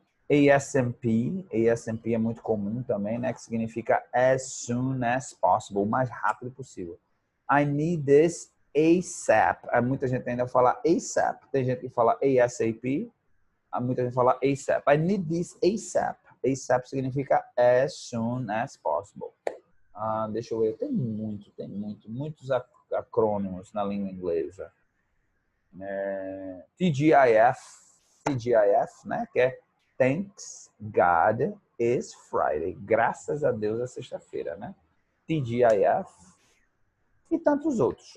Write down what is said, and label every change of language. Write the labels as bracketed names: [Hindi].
[English] ASMP. [Portuguese] ASMP é muito comum também, né? Que significa [English] as soon as possible. [Portuguese] O mais rápido possível. [English] I need this ASAP. [Portuguese] Muita gente ainda fala ASAP. Tem gente que fala ASAP. Muita gente fala ASAP. [English] I need this ASAP. [Portuguese] ASAP significa [English] as soon as possible. [Portuguese] Deixa eu ver. Tem muitos acrônimos na língua inglesa. [English] TGIF, né? [Portuguese] Que é [English] Thanks God it's Friday. [Portuguese] Graças a Deus é sexta-feira, né? TGIF e tantos outros.